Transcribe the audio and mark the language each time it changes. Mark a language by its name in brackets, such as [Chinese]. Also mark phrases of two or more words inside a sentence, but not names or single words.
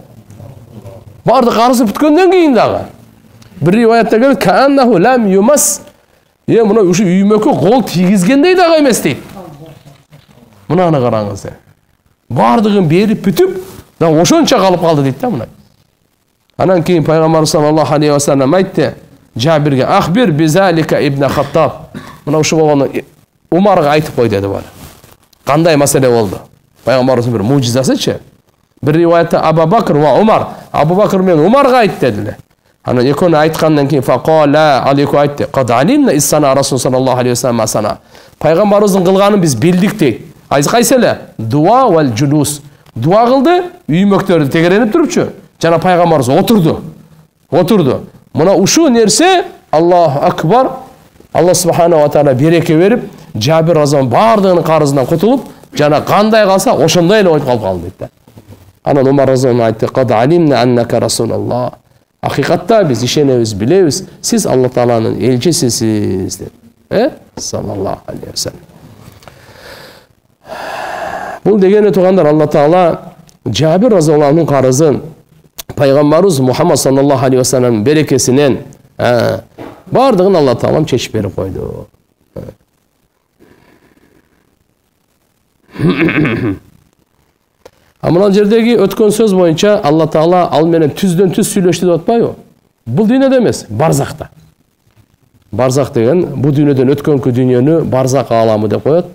[Kyrgyz] Барды карызы бүткөндөн кийин дагы. Бир риваятта келет: [Arabic] "كأنه لم يمس." [Kyrgyz] Мына ушу үймөккө кол тийгизгендей дагы эмес дейт. Мынаны караңыз. Бардыгын берип бүтүп, да ошончо калып калды дейт да мына. Анан кийин пайгамбар [Arabic] صلى الله عليه وسلم [Kyrgyz] айтты Жабирге: [Arabic] "أخبر بذلك ابن الخطاب." [Kyrgyz] Мына ушу болгону Умарга айтып кой деди бар. Кандай маселе болду? Пайгамбарыбыздын бир мужизасычы. Бир риваятта Абу Бакр ва Умар, Абу Бакр мен Умарга айтты дедиле. Анан экөөнү айткандан кийин [Arabic] فقالا عليك [Kyrgyz] айтты: [Arabic] "قد علمنا إذ صنع رسول صلى الله عليه وسلم ما صنع." [Kyrgyz] Пайгамбарыбыздын кылганын биз билдик дейт. Кайсы эле? [Arabic] الدعاء والجلوس. [Kyrgyz] Дуа кылды, үймөктөрдү тегеренип турупчу. Жана пайгамбарыбыз отурду. Мына ушу нерсе [Arabic] الله أكبر. الله سبحانه وتعالى [Kyrgyz] береке берип, Жабир разияллаху бардыгынын карызынан кутулуп, жана кандай калса ошондой эле ойуп калып дейт да. Анан Умар разияллаху айтты: [Arabic] "قد علمنا أنك رسول الله." [Kyrgyz] Акыйкатта биз ишенебиз, билебиз, сиз Аллах тааланын элчисисиз деп. [Arabic] صلى الله عليه وسلم. [Kyrgyz] Бул дегени туугандар, Аллах таала Жабир разияллахунун карызын пайгамбарыбыз Мухаммад [Arabic] صلى الله عليه وسلم [Kyrgyz] берекесинен бардыгын Аллах таалам чечип берип койду. Мына жердеги өткөн сөз боюнча Аллах таала ал менен түздөн түз сүйлөштү деп атпайбы? Бул дүйнөдө эмес, барзакта. Барзак деген бул дүйнөдөн өткөнкү дүйнөнү барзак ааламы деп коет.